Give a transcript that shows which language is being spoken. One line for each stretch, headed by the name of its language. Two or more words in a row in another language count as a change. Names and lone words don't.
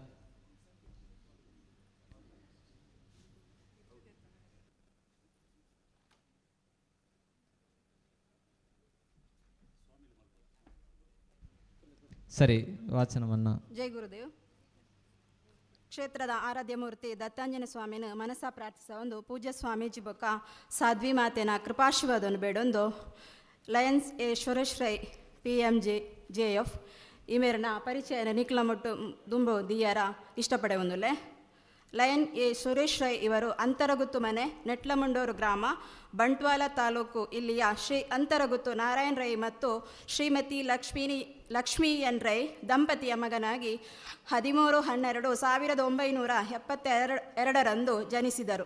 Kannada: ಸರಿ, ವಾಚನವನ್ನು. ಜೈ ಗುರುದೇವ್.
Tulu: ಕ್ಷೇತ್ರದ ಆರಾಧ್ಯ ಮೂರ್ತಿ ದತ್ತಾಂಜನ ಸ್ವಾಮಿನ ಮನಸ್ಸ ಪ್ರಾರ್ಥಿಸ ಒಂದು ಪೂಜ್ಯ ಸ್ವಾಮೀಜಿ ಬೊಕ್ಕ ಸಾಧ್ವಿ ಮಾತೆನ ಕೃಪಾಶೀರ್ವಾದವನ್ನು ಬೇಡೊಂದು ಲಯನ್ಸ್ ಎ ಸುರೇಶ್ ರೈ PMJF ಈ ಮೇರಿನ ಪರಿಚಯನ ನಿಕ್ಲಮೊಟ್ಟು ದುಂಬು ದಿಯರ ಇಷ್ಟಪಡೆ ಒಂದುಲೆ.
Kannada: ಲಯನ್ ಎ ಸುರೇಶ್ ರೈ ಇವರು ಅಂತರಗುತ್ತು ಮನೆ, ನೆಟ್ಲಮುಂಡೂರು ಗ್ರಾಮ, ಬಂಟ್ವಾಳ ತಾಲೂಕು. ಇಲ್ಲಿಯ ಶ್ರೀ ಅಂತರಗುತ್ತು ನಾರಾಯಣ್ ರೈ ಮತ್ತು ಶ್ರೀಮತಿ ಲಕ್ಷ್ಮೀ ಎನ್ ರೈ ದಂಪತಿಯ ಮಗನಾಗಿ 13/12/1972 ಜನಿಸಿದರು.